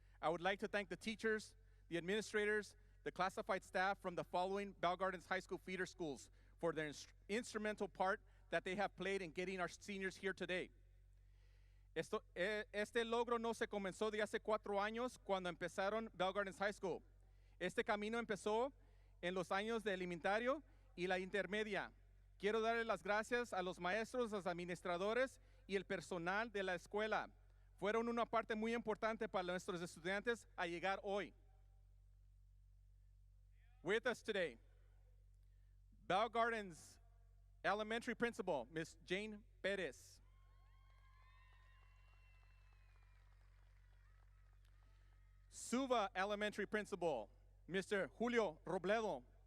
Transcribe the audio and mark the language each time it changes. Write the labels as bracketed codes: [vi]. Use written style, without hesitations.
[en] I would like to thank the teachers, the administrators, the classified staff from the following Bell Gardens High School feeder schools for their instrumental part that they have played in getting our seniors here today. [es] Este logro no se comenzó de hace 4 años cuando empezaron Bell Gardens High School. Este camino empezó en los años de elementario y la intermedia. Quiero darle las gracias a los maestros, los administradores y el personal de la escuela. Fueron una parte muy importante para nuestros estudiantes a llegar hoy. [en] With us today, Bell Gardens Elementary Principal, Ms. Jane Perez. Suva Elementary Principal, Mr. Julio Robledo.